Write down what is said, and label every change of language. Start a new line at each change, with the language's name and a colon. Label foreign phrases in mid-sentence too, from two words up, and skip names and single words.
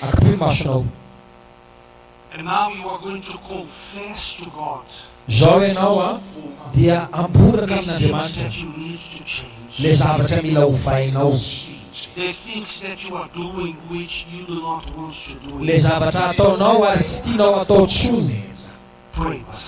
Malagasy: akapio ny masonao.
English: And now you are going to confess to God
Malagasy: Zao ianao a, dia amboraka
English: the things
Malagasy: amin'Andriamanitra
English: that you need to change.
Malagasy: le zavatra mila hovainao,
English: The things that you are doing which you do not want to do.
Malagasy: le zavatra ataonao ary tsy tianao atao tsony.
English: Pray, Pastor.